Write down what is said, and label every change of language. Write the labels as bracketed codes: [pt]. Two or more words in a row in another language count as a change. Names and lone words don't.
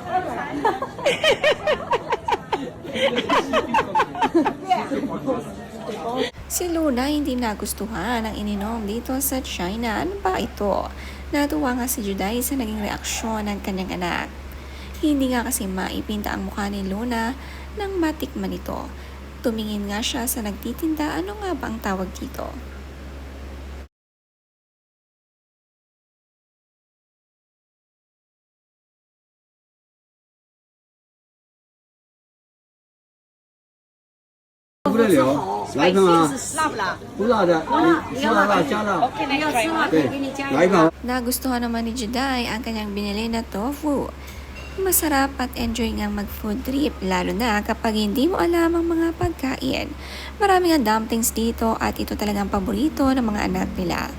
[tl] Si Luna hindi nagustuhan ang ininom dito sa China. Ano ba ito? Natuwa nga si Juday sa naging reaksyon ng kanyang anak. Hindi nga kasi maipinta ang mukha ni Luna nang matikman ito. Tumingin nga siya sa nagtitinda. Ano nga ba ang tawag dito? [zh] 不得了，来一份啊！辣不辣？不辣的，你吃辣辣加辣。对，来一份。 [tl] Nagustuhan naman ni Juday ang kanyang binili na tofu. Masarap at enjoy nga mag- [en] food trip, [tl] lalo na kapag hindi mo alam ang mga pagkain. Marami nga dumplings dito at ito talagang paborito ng mga anak nila.